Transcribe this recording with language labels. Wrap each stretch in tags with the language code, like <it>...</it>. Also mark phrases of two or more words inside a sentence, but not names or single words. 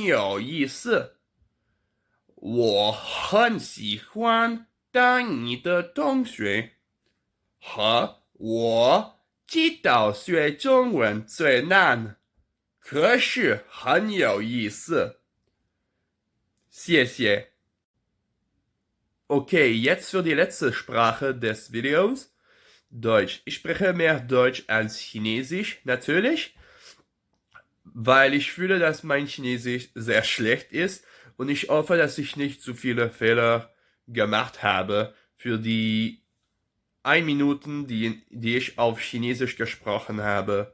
<zh>有意思，我很喜欢当你的同学，和我知道学中文最难，可是很有意思，谢谢。</zh> <de>Okay, jetzt für die letzte Sprache des Videos. Deutsch. Ich spreche mehr Deutsch als Chinesisch, natürlich, weil ich fühle, dass mein Chinesisch sehr schlecht ist und ich hoffe, dass ich nicht zu viele Fehler gemacht habe für die 1 Minuten, die ich auf Chinesisch gesprochen habe.</de>